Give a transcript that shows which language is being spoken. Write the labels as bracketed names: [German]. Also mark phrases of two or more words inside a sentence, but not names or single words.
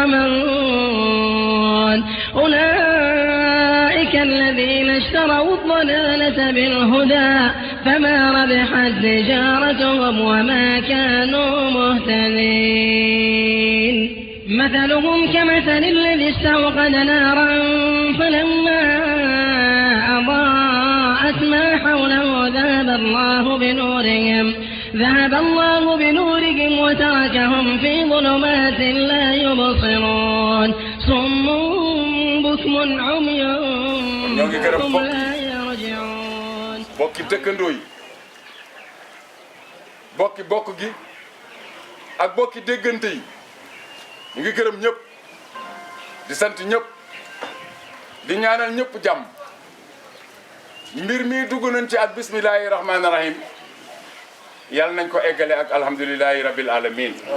[Arabic] يعمهون أولئك الذين اشتروا الضلالة بالهدى فما ربحت تجارتهم وما كانوا مهتدين مثلهم كمثل الذي استوقد نارا فلما أضاءت ما حوله ذهب الله بنورهم وتركهم في ظلمات لا يبصرون صم بكم عمي فهم لا يرجعون [Wolof] bokki dëkkandoo yi bokki bokk gi ak bokki déggante yi ñu ngi gërëm ñëpp di sant ñëpp di ñaanal ñëpp jàmm mbir mi dugg nañ ci ak [Arabic] بسم الله الرحمن الرحيم [Wolof] yàlla nañ ko eggale ak [Arabic] الحمد لله رب العالمين